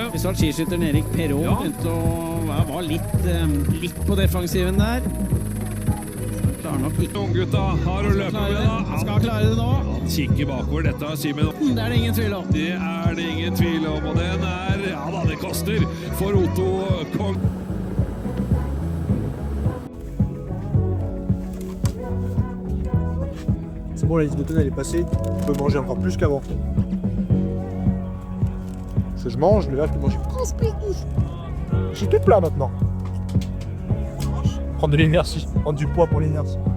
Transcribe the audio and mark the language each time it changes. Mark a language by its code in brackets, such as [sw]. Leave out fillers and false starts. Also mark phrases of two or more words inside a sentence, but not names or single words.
[no] Vi så at skiskytteren Erik Perrault begynte å var litt på defensiven der. Klarer nok ikke. Unggutta har å løpe med, da. Han skal klare det nå. Han kikker bakover. Dette har Simen. Det er det ingen tvil om. Det er det ingen tvil om, og den er, ja da, det koster for Otto Kong. [fr] C'est bon, la liste de tonnes elle est passée, on peut manger encore plus qu'avant. Parce que je mange, mais là je peux manger plus. Je suis tout plat maintenant. Prendre de l'énergie, prendre du poids pour l'énergie.